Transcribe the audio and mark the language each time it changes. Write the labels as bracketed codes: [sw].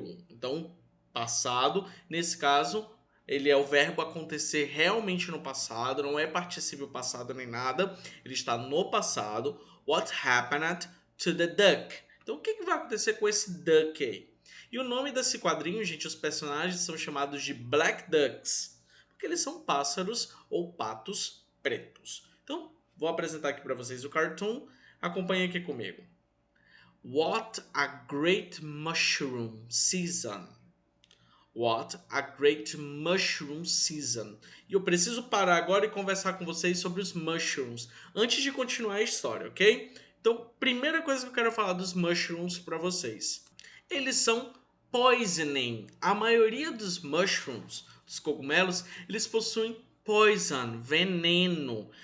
[pt] Então, passado, nesse caso, ele é o verbo acontecer realmente no passado, não é particípio passado nem nada, ele está no passado. [en] What happened to the duck? [pt] Então, o que vai acontecer com esse duck aí? E o nome desse quadrinho, gente, os personagens são chamados de Black Ducks, porque eles são pássaros ou patos pretos. Então, vou apresentar aqui para vocês o cartoon, acompanhe aqui comigo. [en] What a great mushroom season! What a great mushroom season. [pt] E eu preciso parar agora e conversar com vocês sobre os mushrooms, antes de continuar a história, ok? Então, primeira coisa que eu quero falar dos mushrooms para vocês. Eles são poisoning. A maioria dos mushrooms, dos cogumelos, eles possuem poison, veneno.